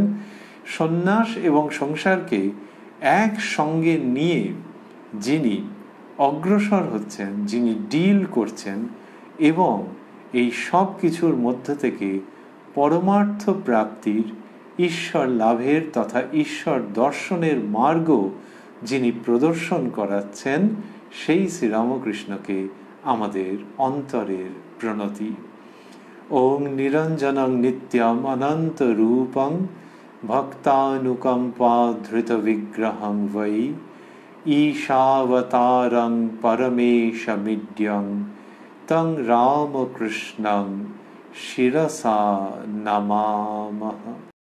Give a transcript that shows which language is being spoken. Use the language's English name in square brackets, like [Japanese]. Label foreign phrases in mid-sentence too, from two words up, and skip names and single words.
[Bangla] সন্ন্যাস এবং সংসারকে একসঙ্গে নিয়ে যিনি অগ্রসর হচ্ছেন, যিনি ডিল করছেন এবং এই সব কিছুর মধ্য থেকে পরমার্থ প্রাপ্তির ঈশ্বর লাভের তথা ঈশ্বর দর্শনের মার্গ যিনি প্রদর্শন করাচ্ছেন, সেই শ্রীরামকৃষ্ণকে আমাদের অন্তরের প্রণতি। [Sanskrit] ওং নিরঞ্জনং নিত্যম অনন্ত রূপং ভক্তানুকম্পা ধৃত বিগ্রহং বৈ ঈশাবতারং পরমেশমিড্যং তং রামকৃষ্ণং শিরসা নমামঃ।